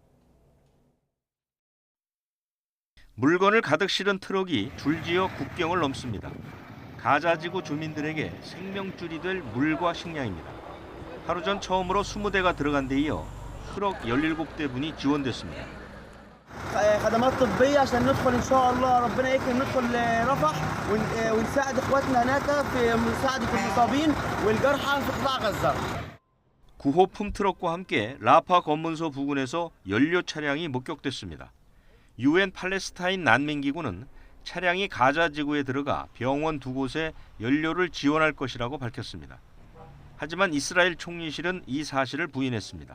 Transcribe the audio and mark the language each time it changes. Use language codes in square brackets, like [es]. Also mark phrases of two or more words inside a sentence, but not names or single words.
[ko] 물건을 가득 실은 트럭이 줄지어 국경을 넘습니다. 가자지구 주민들에게 생명줄이 될 물과 식량입니다. 하루 전 처음으로 20대가 들어간 데 이어 트럭 17대 분이 지원됐습니다. [ar] خدمات طبيه عشان ندخل ان شاء الله ربنا يكرم ندخل رفح ونساعد اخواتنا هناك في مساعده المصابين والجرحى في قطاع غزه. [ko] 구호품 트럭과 함께 라파 검문소 부근에서 연료 차량이 목격됐습니다. UN 팔레스타인 난민기구는 차량이 가자 지구에 들어가 병원 두 곳에 연료를 지원할 것이라고 밝혔습니다. 하지만 이스라엘 총리실은 이 사실을 부인했습니다.